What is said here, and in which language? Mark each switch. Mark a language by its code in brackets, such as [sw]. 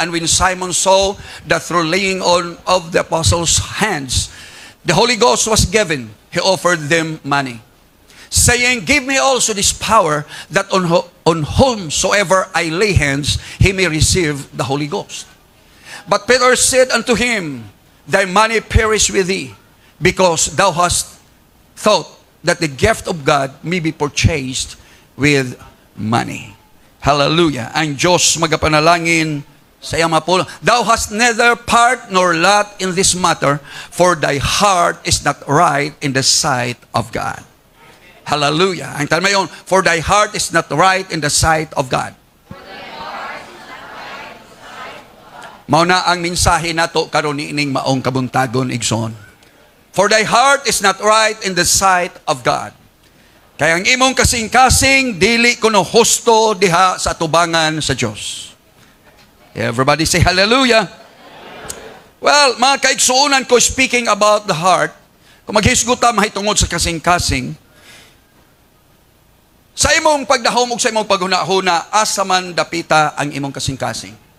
[en] And when Simon saw that through laying on of the apostles' hands, the Holy Ghost was given, he offered them money, saying, give me also this power, that on whomsoever I lay hands, he may receive the Holy Ghost. But Peter said unto him, thy money perish with thee, because thou hast thought that the gift of God may be purchased with money. Hallelujah. [ceb] Ang Diyos magapanalangin sa iyang mapulong. [en] Thou hast neither part nor lot in this matter, for thy heart is not right in the sight of God. Hallelujah. Ang talma yun, for thy heart is not right in the sight of God. [ceb] Mauna ang mensahe nato karon niining maong kabuntagon igsoon. [en] For thy heart is not right in the sight of God. [ceb] Kaya ang imong kasing-kasing dili kuno husto diha sa atubangan sa Dios. [en] Everybody say hallelujah. Well, [ceb] mga kaigsuonan ko, [en] speaking about the heart, [ceb] kung maghisguta mahitungod sa kasing-kasing, sa imong pagdahom ug sa imong paghuna-huna, asa man dapita ang imong kasing-kasing?